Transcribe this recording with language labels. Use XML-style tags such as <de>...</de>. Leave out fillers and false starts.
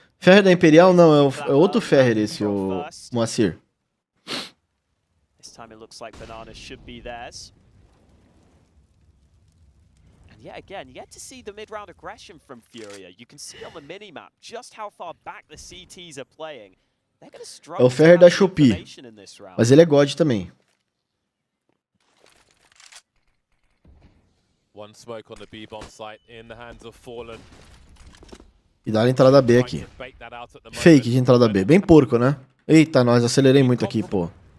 <pt>Ferrer da Imperial não, é outro Ferrer esse, o Moacir.</pt> <en>This time it looks like Banana should be theirs. Yeah, again, you get to see the mid-round aggression from FURIA. You can see on the minimap just how far back the CTs are playing. They're going to struggle.</en> <pt>É o Ferrer da Shopee, mas ele é God também.</pt> <en>One smoke on the B bomb site in the hands of Fallen.</en> <pt>E dá a entrada B aqui. Fake de entrada B, bem porco, né? Eita, nós acelerei muito aqui, pô.</pt>